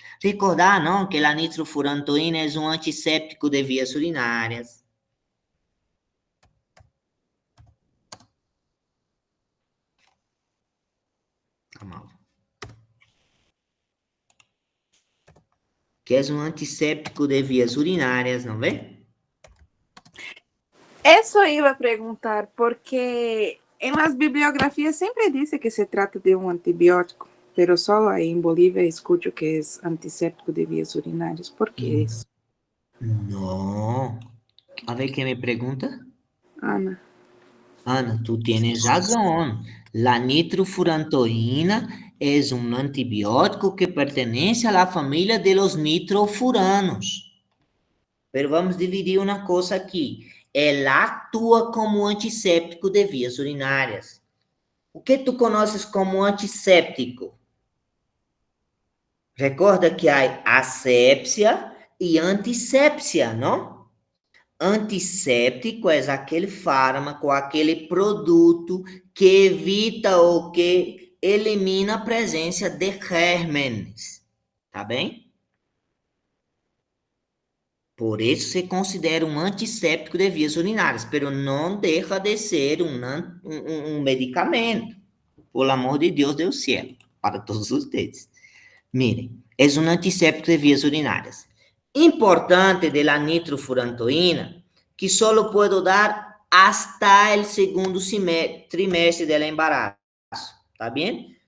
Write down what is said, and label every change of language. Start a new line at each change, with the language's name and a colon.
Portuguese: Recordar, não, que a nitrofurantoína é um antisséptico de vias urinárias. Amado. Que é um antisséptico de vias urinárias, não vê?
Spanish: Eso iba a preguntar, porque en las bibliografías siempre dice que se trata de un antibiótico, pero solo ahí en Bolivia escucho que es antiséptico de vías urinarias. ¿Por qué eso? No. A ver qué me pregunta. Ana. Ana, tú tienes razón. La nitrofurantoína es un antibiótico que pertenece a la familia de los nitrofuranos. Pero vamos a dividir una cosa aquí. Él actúa como antisséptico de vías urinarias.
Portuguese: O que tu conoces como antisséptico? Recorda que há asepsia e antissepsia, não? Antisséptico é aquele fármaco, aquele produto que evita ou que elimina a presença de gérmenes. Tá bem? Por isso se considera um antisséptico de vias urinárias, pero não deixa de ser um medicamento. Por amor de Deus do céu, para todos vocês. Miren, é um antisséptico de vias urinárias.
Spanish: Importante de la nitrofurantoína, que solo puedo dar hasta el segundo trimestre del embarazo, ¿está bien?